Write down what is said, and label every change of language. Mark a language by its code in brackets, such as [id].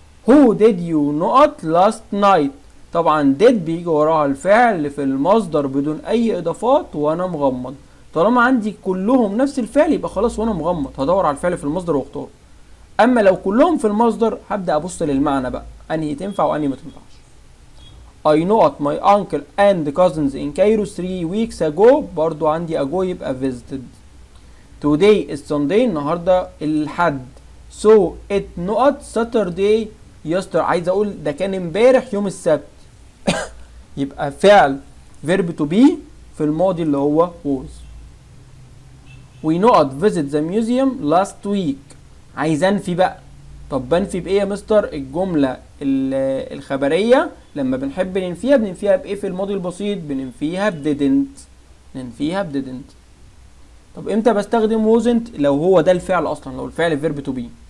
[en] who did you [ar] نقط [en] last night، [ar] طبعا did بيجي وراها الفعل في المصدر بدون اي اضافات وانا مغمض. طالما عندي كلهم نفس الفعل يبقى خلاص وانا مغمض هدور على الفعل في المصدر واختاره. اما لو كلهم في المصدر هبدا ابص للمعنى بقى، انهي تنفع وانهي ما تنفعش. [en] I know my uncle and cousins in Cairo 3 weeks ago، [ar] برضو عندي [en] ago يبقى visited. Today is Sunday، [ar] النهارده الحد. [en] So it [ar] نقط [en] Saturday yesterday، [ar] عايز اقول ده كان امبارح يوم السبت. يبقى فعل verb to be في الماضي اللي هو was. [en] We نقط visit the museum last week، [ar] عايز انفي بقى. طب بنفي بايه يا مستر؟ الجملة الخبرية لما بنحب ننفيها بننفيها بايه في الماضي البسيط؟ بننفيها بديدنت، ننفيها بديدنت. طب امتى بستخدم wasn't؟ لو هو ده الفعل اصلا، لو الفعل verb to be.